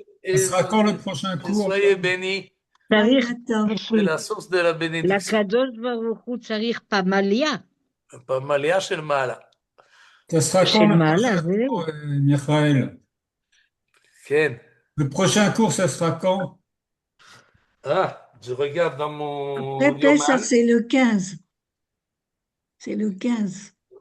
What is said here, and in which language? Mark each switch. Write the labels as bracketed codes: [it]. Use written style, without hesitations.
[fr] Ce sera quand le prochain cours? Soyez bénis. C'est la source de la bénédiction. [he] לקדוש ברוך הוא צריך פמליה. פמליה של מעלה. [fr] Ça sera quand le prochain cours, Michael? [he] כן. [fr] Le prochain cours, ça sera quand? Ah, je regarde dans mon Après ça, c'est le 15. C'est le 15.